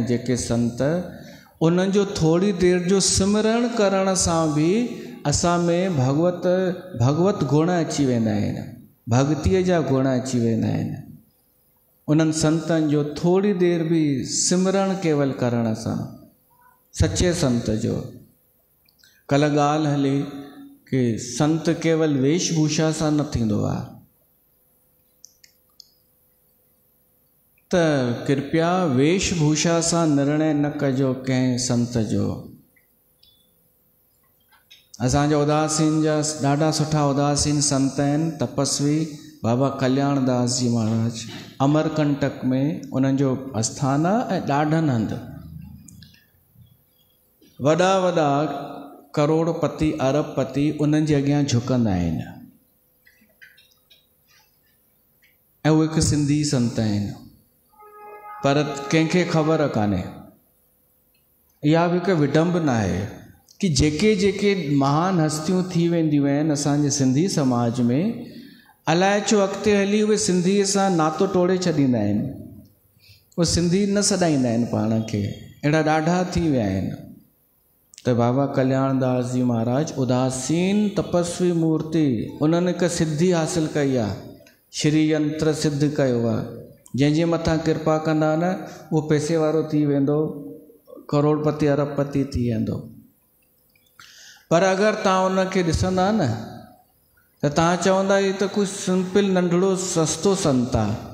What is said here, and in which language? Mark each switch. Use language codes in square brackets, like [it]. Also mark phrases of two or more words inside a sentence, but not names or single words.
[sd] जेके संत, उन्हनि जो थोरी देरि जो सिमरण करण सां बि असां में भगवत गुण अची वेंदा आहिनि, भक्तीअ जा गुण अची वेंदा आहिनि। उन्हनि संतनि जो थोरी देरि बि सिमरण केवल करण सां, सचे संत जो। कल्ह ॻाल्हि हली कि संत केवल वेशभूषा सां न थींदो आहे। त कृपया वेशभूषा सां निर्णय न कजो कंहिं संत जो। असांजा उदासीन जा ॾाढा सुठा उदासीन संत आहिनि, तपस्वी बाबा कल्याण दास जी महाराज, अमरकंटक में उन्हनि जो आस्थान आहे ऐं ॾाढनि हंधि वॾा वॾा करोड़पति अरबपति उन्हनि जे अॻियां झुकंदा आहिनि। ऐं उहे हिकु सिंधी संत आहिनि, पर कंहिंखे ख़बर कान्हे। इहा बि हिकु विडंबना आहे कि जेके जेके महान हस्तियूं थी वेंदियूं आहिनि असांजे सिंधी समाज में, अलाए छो अॻिते हली उहे सिंधीअ सां नातो टोड़े छॾींदा आहिनि। उहे सिंधी न सॾाईंदा आहिनि पाण खे। अहिड़ा ॾाढा थी विया आहिनि। त बाबा कल्याण दास जी महाराज उदासीन तपस्वी मूर्ति, उन्हनि हिकु सिद्धि हासिल कई आहे, श्री यंत्र सिद्ध कयो आहे। जंहिंजे मथां कृपा कंदा न, उहो पैसे वारो थी वेंदो, करोड़पति अरबपति थी वेंदो। पर अगरि तव्हां उनखे ॾिसंदा न, त तव्हां चवंदा ही त कुझु सिंपल नंढड़ो सस्तो संत आहे।